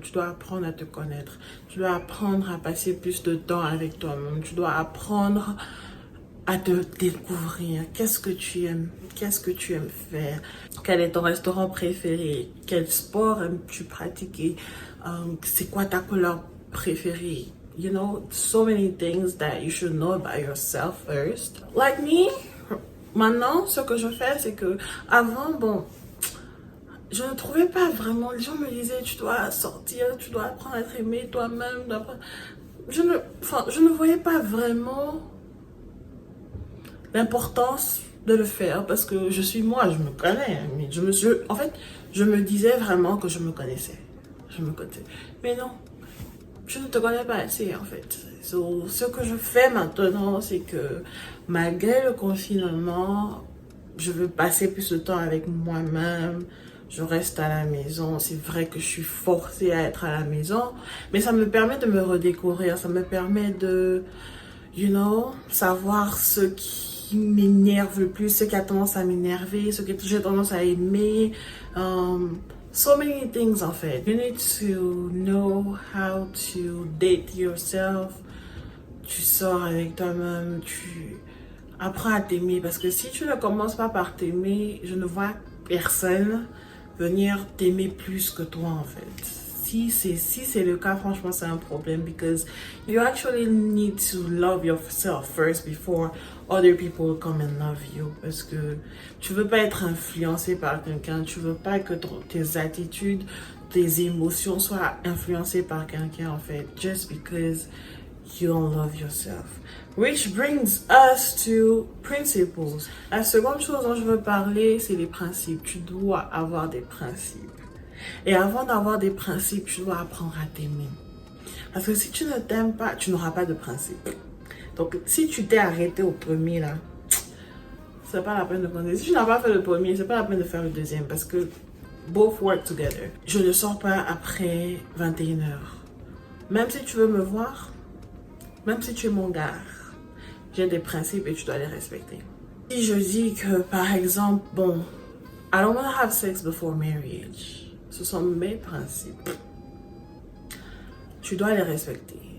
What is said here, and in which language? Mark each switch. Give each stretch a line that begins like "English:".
French: Tu dois apprendre à te connaître. Tu dois apprendre à passer plus de temps avec toi-même. Tu dois apprendre à te découvrir. Qu'est-ce que tu aimes? Qu'est-ce que tu aimes faire? Quel est ton restaurant préféré? Quel sport aimes-tu pratiquer? C'est quoi ta couleur préférée?
English: You know, so many things that you should know about yourself first. Like me,
French: maintenant, ce que je fais, c'est que avant, bon, je ne trouvais pas vraiment, les gens me disaient, tu dois sortir, tu dois apprendre à être aimé toi-même. Je ne voyais pas vraiment l'importance de le faire parce que je suis moi, je me connais. Mais je me disais vraiment que je me connaissais. Je me connaissais. Mais non, je ne te connais pas assez en fait. So, ce que je fais maintenant, c'est que malgré le confinement, je veux passer plus de temps avec moi-même. Je reste à la maison. C'est vrai que je suis forcée à être à la maison, mais ça me permet de me redécouvrir. Ça me permet de,
English: you know,
French: savoir ce qui m'énerve le plus, ce qui a tendance à m'énerver, ce que j'ai tendance à aimer.
English: So many things
French: en fait.
English: You need to know how to date yourself.
French: Tu sors avec toi-même, tu apprends à t'aimer. Parce que si tu ne commences pas par t'aimer, je ne vois personne venir t'aimer plus que toi en fait. Si c'est le cas, franchement, c'est un problème.
English: Because you actually need to love yourself first before other people come and love you.
French: Parce que tu veux pas être influencé par quelqu'un. Tu veux pas que tes attitudes, tes émotions soient influencées par quelqu'un en fait.
English: Just because you don't love yourself. Which brings us to principles.
French: La seconde chose dont je veux parler, c'est les principes. Tu dois avoir des principes. Et avant d'avoir des principes, tu dois apprendre à t'aimer. Parce que si tu ne t'aimes pas, tu n'auras pas de principes. Donc, si tu t'es arrêté au premier, là, c'est pas la peine de continuer. Si tu n'as pas fait le premier, c'est pas la peine de faire le deuxième. Parce que
English: both work together.
French: Je ne sors pas après 21h. Même si tu veux me voir, même si tu es mon gars, j'ai des principes et tu dois les respecter. Si je dis que, par exemple, bon,
English: I don't want to have sex before marriage.
French: Ce sont mes principes. Tu dois les respecter.